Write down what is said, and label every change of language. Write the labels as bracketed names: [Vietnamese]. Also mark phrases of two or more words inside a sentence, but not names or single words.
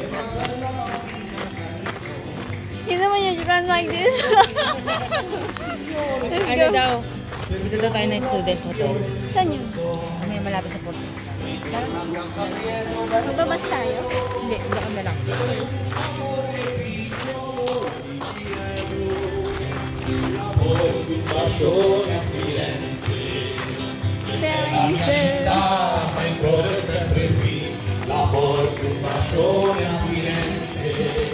[English] You know when you run like this? Let's [Filipino] Ano [English] go. [Filipino] daw? Dito daw tayo ng student hotel. Saan yun? May malapit sa port. Magbabas tayo? Hindi, doon na lang. [Italian] Firenze. Ma il cuore è sempre qui, l'amore più un bacione a Firenze.